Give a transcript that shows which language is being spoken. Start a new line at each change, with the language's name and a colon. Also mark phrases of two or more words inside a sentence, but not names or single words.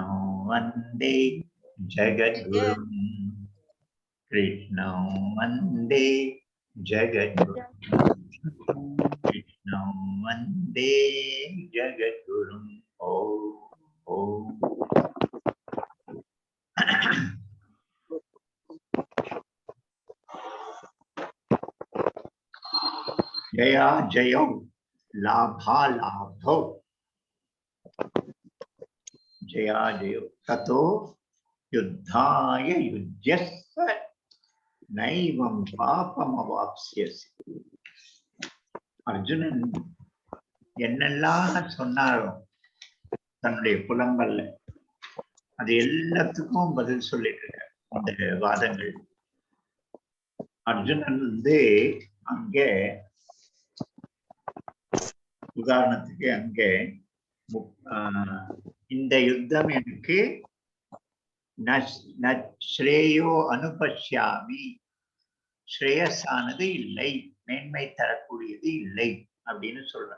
Sanskrit: वन्दे जगद्गुरु कृष्ण वन्दे जगद्गुरु कृष्ण वन्दे जगद्गुरु ओम् जय जयौ लाभ लाभौ जय जयौ ततो युद्धाय युज्यस्व नैवम् पापम् अवाप्स्यसि.
Tamil: அர்ஜுனன் என்னெல்லாம் சொன்னாரோ தன்னுடைய புலம்பல்ல அது எல்லாத்துக்கும் பதில் சொல்லிட்டு இருக்க இந்த வாதங்கள். அர்ஜுனன் அங்கே உதாரணத்துக்கு அங்கே இந்த யுத்தம் எனக்கு
Sanskrit: श्रेयो अनुपश्यामि,
Tamil: ஸ்ரேயஸானது இல்லை, மேன்மை தரக்கூடியது இல்லை அப்படின்னு சொல்றார்.